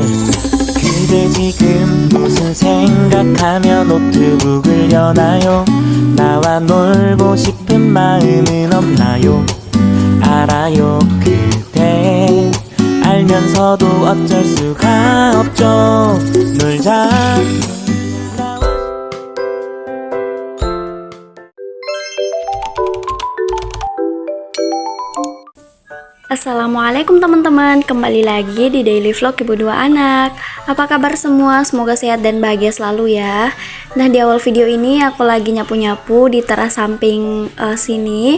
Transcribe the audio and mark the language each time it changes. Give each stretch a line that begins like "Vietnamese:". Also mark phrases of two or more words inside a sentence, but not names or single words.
Korean: 그대 지금 무슨 생각하며 노트북을 여나요? 나와 놀고 싶은 마음은 없나요? 알아요. 그대 알면서도 어쩔 수가 없죠. 놀자.
Indonesian: Assalamualaikum teman-teman, kembali lagi di Daily Vlog Ibu Dua Anak. Apa kabar semua? Semoga sehat dan bahagia selalu ya. Nah, di awal video ini aku lagi nyapu-nyapu di teras samping sini.